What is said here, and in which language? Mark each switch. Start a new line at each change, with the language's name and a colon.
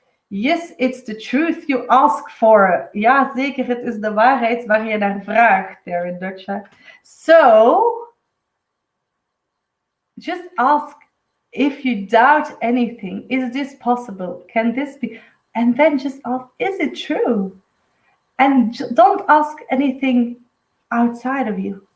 English: Yes, it's the truth you ask for.
Dutch: Ja, zeker, het is de waarheid waar je naar vraagt,
English: there in Dutch. So, just ask if you doubt anything. Is this possible? Can this be? And then just ask, is it true? And don't ask anything outside of you.